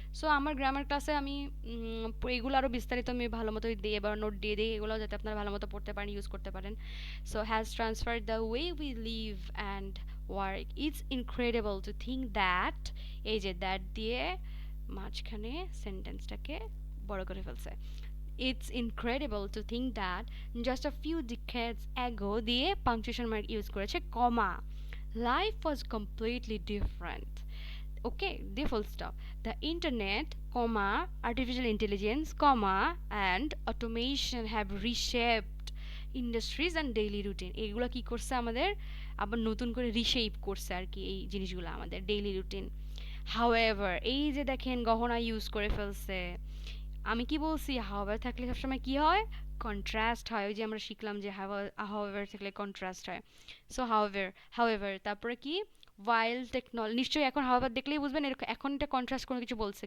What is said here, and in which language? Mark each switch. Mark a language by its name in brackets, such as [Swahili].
[Bangla] So আমার grammar ক্লাসে আমি এগুলো আরও বিস্তারিত আমি ভালো মতো দিয়ে বা নোট দিয়ে দিই, এগুলো যাতে আপনারা ভালো মতো পড়তে পারেন, ইউজ করতে পারেন। [English] so has transferred the way we live and work, it's incredible to think that, [Bangla] এই যে দ্যাট দিয়ে মাঝখানে সেন্টেন্সটাকে বড় করে ফেলছে। [English] It's incredible to think that just a few decades ago দিয়ে punctuation mark [Bangla] ইউজ করেছে, কমা, [English] life was completely different. Okay, the full stop. The internet, comma, artificial intelligence, comma, and automation have reshaped industries and daily routine. [Bangla] এগুলো কি করছে আমাদের আবার নতুন করে reshape করছে আর কি এই জিনিসগুলো আমাদের ডেইলি রুটিন। However, এই যে দেখেন গহনা ইউজ করে ফেলছে, আমি কি বলছি হাওয়ার থাকলে সবসময় কি হয়, কন্ট্রাস্ট হয়। ওই যে আমরা শিখলাম যে হাওয়ার থাকলে কন্ট্রাস্ট হয়। সো হাওয়েভার তারপরে কি ওয়াইল টেকনোলজি, নিশ্চয়ই এখন হাওয়ার দেখলেই বুঝবেন এরকম এখন এটা কন্ট্রাস্ট কোনো কিছু বলছে।